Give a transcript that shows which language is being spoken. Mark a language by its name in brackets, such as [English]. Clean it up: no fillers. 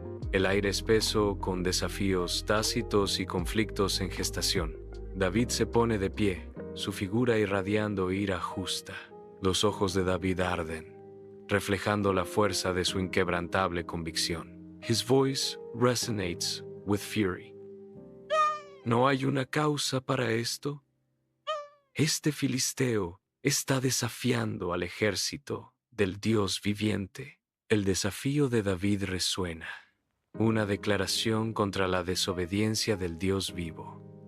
[Spanish] El aire espeso con desafíos tácitos y conflictos en gestación. David se pone de pie, su figura irradiando ira justa. Los ojos de David arden, reflejando la fuerza de su inquebrantable convicción. [English] His voice resonates with fury. [Spanish] ¿No hay una causa para esto? Este filisteo está desafiando al ejército del Dios viviente. El desafío de David resuena. Una declaración contra la desobediencia del Dios vivo.